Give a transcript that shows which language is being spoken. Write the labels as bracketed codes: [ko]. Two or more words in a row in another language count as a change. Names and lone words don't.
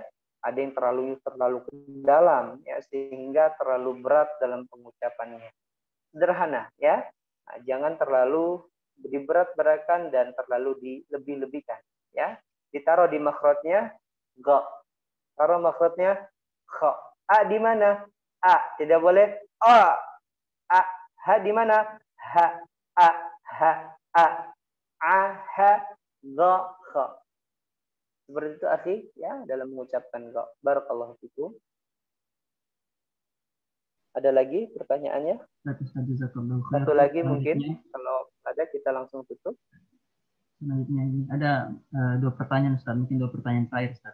[id] Ada yang terlalu ke dalam ya sehingga terlalu berat dalam pengucapannya. Sederhana ya. Nah, jangan terlalu diberat-beratkan dan terlalu dilebih-lebihkan ya. Ditaruh di makhrajnya ga. Taruh makhrajnya kha. A di mana? A. Tidak boleh a. A. Ha di mana? Ha. A. Ha. A, ha, ga, kha. Seperti itu akhi ya dalam mengucapkan ga. [ar] Barakallahu fikum. [id] Ada lagi pertanyaannya? Satu lagi mungkin kalau ada kita langsung tutup. Selanjutnya ini ada 2 pertanyaan Ustaz, mungkin 2 pertanyaan terakhir Ustaz.